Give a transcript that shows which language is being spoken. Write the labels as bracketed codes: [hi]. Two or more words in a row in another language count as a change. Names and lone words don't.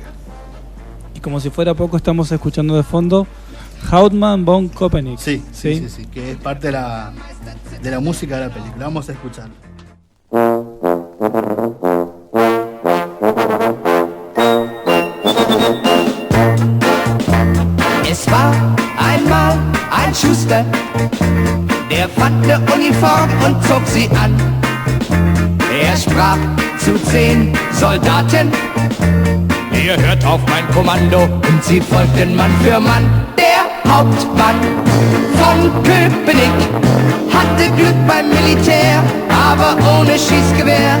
[es] Y como si fuera poco, estamos escuchando de fondo Hauptmann von Köpenick. Sí, que es parte de la música de la película. Vamos a escuchar. [de] Es war einmal ein Schuster, der fand eine Uniform und zog sie an. Er sprach zu 10 Soldaten, ihr hört auf mein Kommando, und sie folgten Mann für Mann. Der Hauptmann von Köpenick hatte Glück beim Militär, aber ohne Schießgewehr.